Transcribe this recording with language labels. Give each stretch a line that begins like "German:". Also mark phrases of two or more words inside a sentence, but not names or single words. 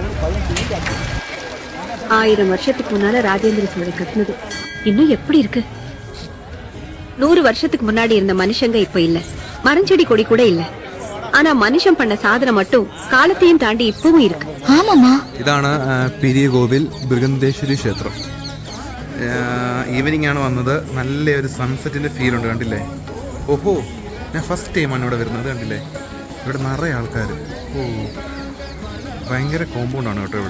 Tamil: 1000 வருஷத்துக்கு முன்னால ராஜேந்திர சோழன் கட்டினது இன்னும் எப்படி இருக்கு? 100 வருஷத்துக்கு முன்னாடி இருந்த மனுஷங்க இப்ப இல்ல, மரஞ்செடி கொடி கூட இல்ல. ஆனா மனுஷன் பண்ண சாதனை மட்டும் காலத்தையும் தாண்டி இப்பவும் இருக்கு. ஆமாமா,
Malayalam: ഇതാണ് പെരിയ കോവിൽ ബൃഹന്തേശ്വരി ക്ഷേത്രം. ഈവനിങ് ആണ് വന്നത്. നല്ലൊരു സൺസെറ്റിന്റെ ഫീൽ ഉണ്ട്, കണ്ടില്ലേ? ഓഹോ, ഞാൻ ഫസ്റ്റ് ടൈമാണ് ഇവിടെ വരുന്നത്, കണ്ടില്ലേ? ഇവിടെ നിറയെ ആൾക്കാർ. ഓ, ഭയങ്കര കോമ്പൗണ്ടാണ് കേട്ടോ ഇവിടെ.